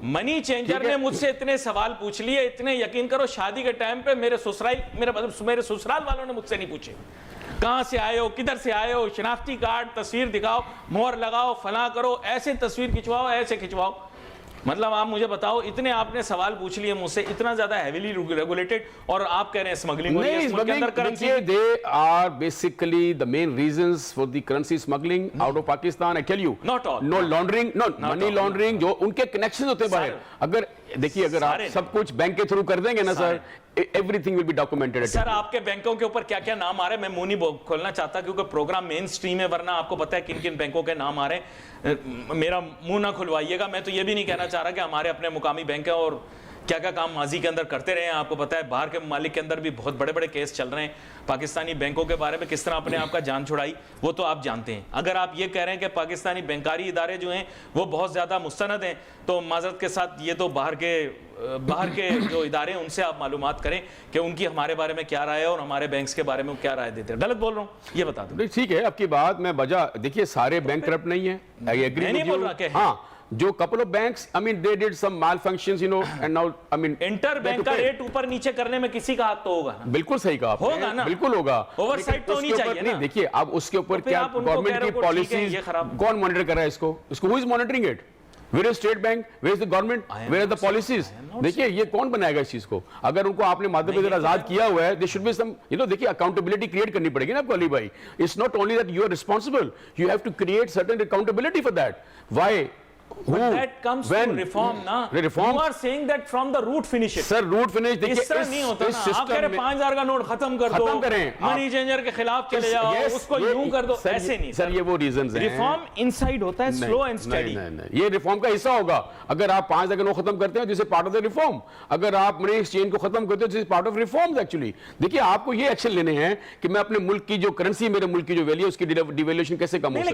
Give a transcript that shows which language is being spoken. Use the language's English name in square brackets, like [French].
[Urdu] منی changer نے مجھ سے اتنے سوال پوچھ لیے، اتنے، یقین کرو شادی کے ٹائم پہ میرے سسرال والوں نے مجھ سے نہیں پوچھے کہاں سے آئے ہو، کدھر سے آئے ہو، شناختی کارڈ، تصویر دکھاؤ، مہر لگاؤ، فلاں کرو، ایسے تصویر کھچواؤ، ایسے کھچواؤ۔ مطلب آپ مجھے بتاؤ، اتنے آپ نے سوال پوچھ لیے مجھ سے، اتنا زیادہ [English] heavily regulated, [Urdu] اور آپ کہہ رہے ہیں اسمگلنگ ہو رہی ہے اس ملک کے اندر currency. [English] They are basically the main reasons for the currency smuggling out of Pakistan, I tell you۔ Not all۔ No laundering, no money laundering، [Urdu] جو ان کے کنیکشن ہوتے ہیں باہر۔ اگر دیکھیے، اگر آپ سب کچھ بینک کے تھرو کر دیں گے نا سر، [English] everything will be documented۔ [Urdu] سر آپ کے بینکوں کے اوپر کیا کیا نام آ رہے ہیں، میں منہ نہیں کھولنا چاہتا کیونکہ پروگرام مین سٹریم ہے، ورنہ آپ کو پتہ ہے کن کن بینکوں کے نام آ رہے ہیں، میرا منہ نہ کھلوائیے گا۔ میں تو یہ بھی نہیں کہنا چاہ رہا کہ ہمارے اپنے مقامی بینک ہیں اور کیا کیا کام ماضی کے اندر کرتے رہے ہیں۔ آپ کو پتہ ہے باہر کے ممالک کے اندر بھی بہت بڑے بڑے کیس چل رہے ہیں، پاکستانی بینکوں کے بارے میں کس طرح اپنے آپ کا جان چھڑائی، وہ تو آپ جانتے ہیں۔ اگر آپ یہ کہہ رہے ہیں کہ پاکستانی بینکاری ادارے جو ہیں وہ بہت زیادہ مستند ہیں، تو معذرت کے ساتھ یہ تو باہر کے جو ادارے ہیں ان سے آپ معلومات کریں کہ ان کی ہمارے بارے میں کیا رائے ہے اور ہمارے بینکس کے بارے میں کیا رائے دیتے ہیں۔ غلط بول رہا ہوں یہ بتا دوں؟ ٹھیک ہے آپ کی بات میں بجا، دیکھیے سارے بینک کرپٹ نہیں ہیں، [English] I agree [Urdu] میں نہیں [English] with [Urdu] بول [English] you۔ [Urdu] رہا کہ ہاں، جو [English] couple of banks, I mean they did some malfunctions, you know, and now I mean [Urdu] inter bank کا ریٹ اوپر نیچے کرنے میں کسی کا ہاتھ تو ہوگا نا؟ بالکل صحیح کہا آپ نے، ہوگا نا، بالکل ہوگا، اوور سائٹ تو ہونی چاہیے نا۔ دیکھیے اب اس کے اوپر کیا گورنمنٹ کی پالیسیز، کون مانیٹر کر رہا ہے اس کو [English] who is monitoring it؟ Where is state bank? Where is the government? Where are the policies? [Urdu] دیکھیے یہ کون بنائے گا اس چیز کو؟ اگر ان کو آپ نے مادہ پہ آزاد کیا ہوا ہے، [English] there should be some, you know، [Urdu] دیکھیے accountability create کرنی پڑے گی نا آپ کو علی بھائی۔ [English] It's not only that you are responsible, you have to create certain accountability for that۔ Why? But that comes to reform نا۔ You are saying that from the root finish it۔ Sir root finish دیکھیے [Urdu] اس طرح نہیں ہوتا نا، آپ کہہ رہے 5000 کا نوٹ ختم کر دو، منی چینجر کے خلاف چلے جاؤ، اس کو یوں کر دو، ایسے نہیں سر۔ یہ وہ ریزنز ہیں، ریفارم انسائیڈ ہوتا ہے، [English] Slow and steady. [Urdu] یہ ریفارم کا حصہ ہوگا۔ اگر آپ 5000 کا نوٹ ختم کرتے ہیں، [English] This is part of the reform. [Urdu] اگر آپ منی ایکسچینج کو ختم کرتے ہیں، [English] This is part of reforms actually. [Urdu] دیکھیے آپ کو یہ ایکشن لینے ہیں کہ میں اپنے ملک کی جو کرنسی، میرے ملک کی جو ویلیو، اس کی ڈیویلیوشن کیسے کم ہو سکتی ہے۔